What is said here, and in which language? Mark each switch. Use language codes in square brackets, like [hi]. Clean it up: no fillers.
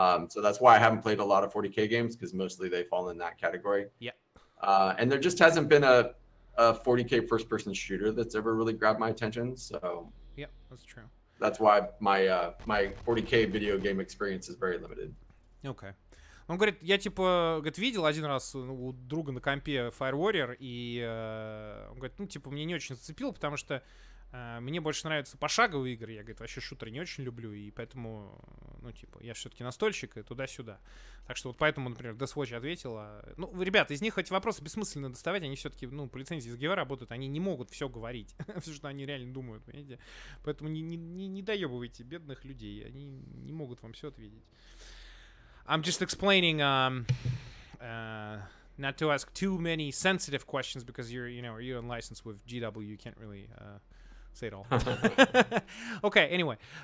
[en] So that's why I haven't played a lot of 40K games, because mostly they fall in that category. Yeah. And there just hasn't been a 40K first-person shooter that's ever really grabbed my attention. So yeah, that's true. That's why my 40K video game experience is very limited. Okay. [ru] Он говорит, я типа, видел один раз у друга на компе Fire Warrior, и он говорит, ну типа мне не очень зацепило, потому что мне больше нравятся пошаговые игры. Я, говорит, вообще шутеры не очень люблю, и поэтому, ну типа, я все-таки настольщик и туда-сюда. Так что вот поэтому, например, Death Watch ответила. Ну, ребята, из них эти вопросы бессмысленно доставать, они все-таки, ну, по лицензии СГВ работают, они не могут все говорить, все, что они реально думают, понимаете? Поэтому не доебывайте бедных людей, они не могут вам все ответить. [en] I'm just explaining, not to ask too many sensitive questions because you're on license with GW, you can't really say it all. Okay, anyway.